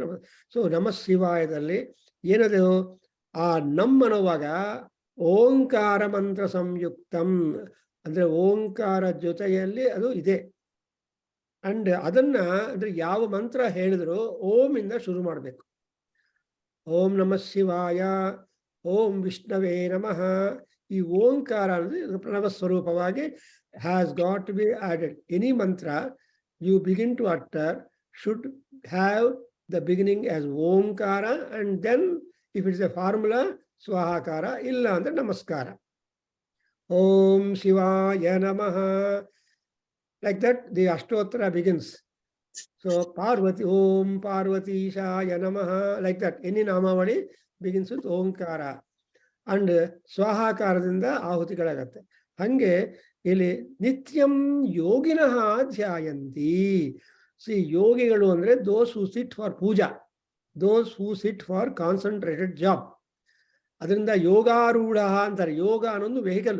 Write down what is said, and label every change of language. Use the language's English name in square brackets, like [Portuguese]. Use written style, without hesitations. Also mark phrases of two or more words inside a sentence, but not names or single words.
[Kannada] ಸೊ ನಮಃ ಶಿವಾಯದಲ್ಲಿ ಏನದು, ಆ ನಮ್ ಅನ್ನುವಾಗ [Sanskrit] ಓಂಕಾರ ಮಂತ್ರ ಸಂಯುಕ್ತಂ [Kannada] ಅಂದ್ರೆ ಓಂಕಾರ ಜೊತೆಯಲ್ಲಿ ಅದು ಇದೆ. ಅಂಡ್ ಅದನ್ನ ಅಂದ್ರೆ ಯಾವ ಮಂತ್ರ ಹೇಳಿದ್ರು ಓಂ ಇಂದ ಶುರು ಮಾಡಬೇಕು. [Sanskrit] ಓಂ ನಮಃ ಶಿವಾಯ, ಓಂ ವಿಷ್ಣವೇ ನಮಃ. [Kannada] ಈ ಓಂಕಾರ ಅಂದ್ರೆ ಪ್ರಣವ ಸ್ವರೂಪವಾಗಿ [English] has got to be added. ಎನಿ ಮಂತ್ರ you begin to utter should have the beginning as omkara, and then if it is a formula swahakara, [Kannada] ಇಲ್ಲ ಅಂದ್ರೆ ನಮಸ್ಕಾರ. [Sanskrit] ॐ शिवाय नमः. [English] Like that the Ashtottara begins. So Parvati, [Sanskrit] Om Parvati Shaya Namaha, [English] like that. Any namavali begins with omkara and [Kannada] ಸ್ವಾಹಾಕಾರದಿಂದ ಆಹುತಿಗಳಾಗತ್ತೆ. Hange ಇಲ್ಲಿ [Sanskrit] ನಿತ್ಯಂ ಯೋಗಿನಃ ಧ್ಯಾಯಂತಿ. [English] ಸಿ [Kannada] ಯೋಗಿಗಳು ಅಂದ್ರೆ [English] those who sit for pooja, those who sit for concentrated job. [Kannada] ಅದರಿಂದ ಯೋಗಾರೂಢ ಅಂತಾರೆ. ಯೋಗ ಅನ್ನೊಂದು ವೆಹಿಕಲ್.